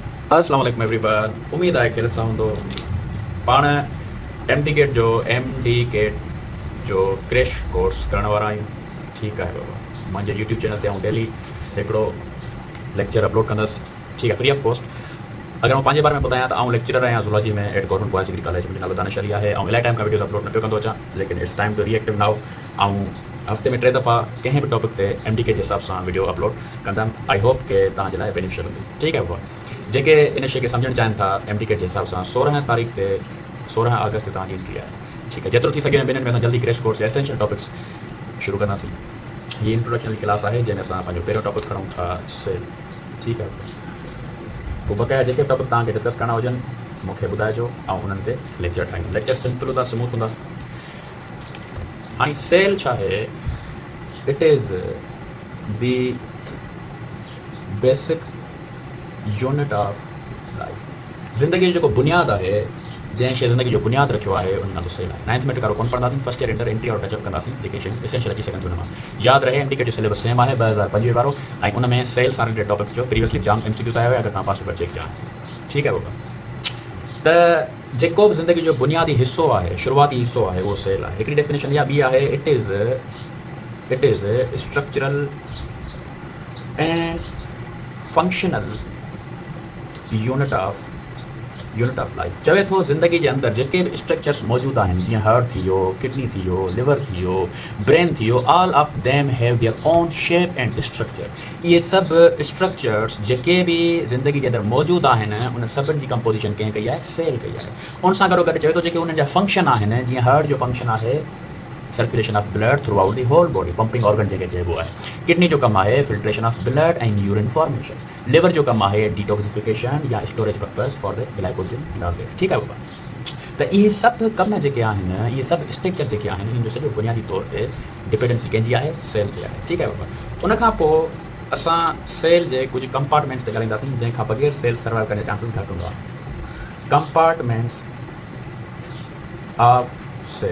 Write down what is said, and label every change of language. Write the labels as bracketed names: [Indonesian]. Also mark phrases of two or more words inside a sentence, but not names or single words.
[Arabic] السلام عليكم एवरीवन। [Sindhi] उम्मीद आहे कि ॾिसां हूंदो पाण एम डी केट जो [English] crash course [Sindhi] करण वारा आहियूं। ठीकु आहे बाबा, मुंहिंजे [English] YouTube channel [Sindhi] ते आउं डेली हिकिड़ो लेक्चर अपलोड कंदुसि। ठीकु आहे, [English] free of cost. [Sindhi] अगरि मां पंहिंजे बारे में ॿुधायां त आउं लेक्चरर आहियां ज़ूलॉजी में [English] at Government Boys Degree College. [Sindhi] मुंहिंजो नालो दानिश अली आहे ऐं इलाही टाइम खां वीडियोज़ अपलोड न पियो कंदो अचां, लेकिन [English] it's time to reactive now. [Sindhi] ऐं हफ़्ते में 3 दफ़ा कंहिं बि टॉपिक ते MD के जे हिसाब सां वीडियो अपलोड कंदमि। [English] I hope [Sindhi] कि तव्हांजे लाइ बेनिफिशियल हूंदी। ठीकु आहे बाबा, जेके इन शइ खे सम्झणु चाहिनि था MD के जे हिसाब सां 16 तारीख़ ते 16 अगस्त ते तव्हांजी एंट्री आहे। ठीकु आहे, जेतिरो थी सघे ॿिन्हिनि में असां जल्दी [English] crash course [Sindhi] या [English] essential topics [Sindhi] शुरू कंदासीं। हीअ [English] introduction class [Sindhi] आहे जंहिंमें असां पंहिंजो पहिरियों टॉपिक खणूं था सेल। ठीकु आहे, पोइ बक़ाया जेके टॉपिक तव्हांखे डिस्कस करणा हुजनि मूंखे ॿुधाइजो ऐं उन्हनि ते लेक्चर ठाहींदुमि। लेक्चर सिंपल हूंदा, स्मूथ हूंदा। हाणे सेल छा आहे? [English] It is the basic unit of life. [Sindhi] ज़िंदगी जो जेको बुनियादु आहे, जंहिं शइ ज़िंदगी जो बुनियादु रखियो आहे, उन नालो सेल आहे। 9th में टकारो कोन पढ़ंदासीं, [English] first year inter entry [Sindhi] और टचअप कंदासीं, जेके शयूं एसेंशियल अची सघनि थियूं। हुन मां यादि रहे MD के जो सिलेबस सेम आहे 2025 वारो, ऐं उन में सेल सां [English] related topics [Sindhi] जो प्रीवियसली जाम MCQs आयो आहे। अगरि तव्हां [English] past paper check [Sindhi] कया, ठीकु आहे बाबा। त जेको बि ज़िंदगी जो बुनियादी हिसो आहे, शुरूआती हिसो आहे, उहो सेल आहे। हिकिड़ी डेफिनेशन इहा ॿी आहे, [English] It is structural and functional unit of life. [Sindhi] चवे थो ज़िंदगी जे अंदरि जेके बि स्ट्रक्चर्स मौजूदु आहिनि, जीअं हार्ट थी वियो, किडनी थी वियो, लिवर थी वियो, ब्रेन थी वियो, [English] All of them have their own shape and structure. [Sindhi] इहे सभु स्ट्रक्चर्स जेके बि ज़िंदगी जे अंदरि मौजूदु आहिनि, उन सभिनि जी कंपोजिशन कंहिं कई आहे? सेल कई आहे। उन सां गॾोगॾु चवे थो जेके उन्हनि जा फंक्शन आहिनि, जीअं हार्ट जो फंक्शन आहे [English] circulation of blood through out the whole body, pumping organ [Sindhi] जंहिंखे चइबो आहे। किडनी जो कमु आहे [English] filtration of blood and urine formation. [Sindhi] लिवर जो कमु आहे डिटॉक्सिफिकेशन या [English] storage purpose for the glycogen target. [Sindhi] ठीकु आहे बाबा। त इहे सभु कम जेके आहिनि, इहे सभु स्ट्रक्चर जेके आहिनि, इन्हनि जो सॼो बुनियादी तौर ते डिपेंडेंसी कंहिंजी आहे? सेल ते आहे। ठीकु आहे बाबा। उनखां पोइ असां सेल जे कुझु कंपार्टमेंट्स ते ॻाल्हाईंदासीं, जंहिंखां बग़ैर सेल सर्वाइव करण जा चांसिस घटि हूंदो आहे। [English] compartments of cell.